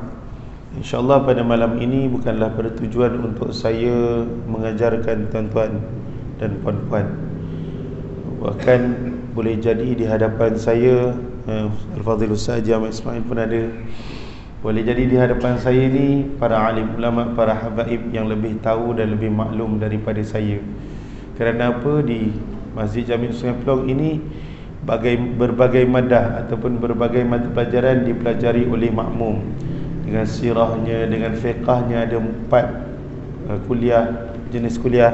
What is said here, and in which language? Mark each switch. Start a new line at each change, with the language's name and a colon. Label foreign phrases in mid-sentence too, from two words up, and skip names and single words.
Malay: InsyaAllah pada malam ini bukanlah bertujuan untuk saya mengajarkan tuan-tuan dan puan-puan. Bahkan boleh jadi di hadapan saya Al-Fadhil Ustaz Haji Ahmad Ismail pun ada. Boleh jadi di hadapan saya ni para alim ulama, para habaib yang lebih tahu dan lebih maklum daripada saya. Kerana apa? Di Masjid Jami' Sungai Pelong ini berbagai madah ataupun berbagai mata pelajaran dipelajari oleh makmum. Dengan sirahnya, dengan fiqahnya, ada 4 kuliah, jenis kuliah.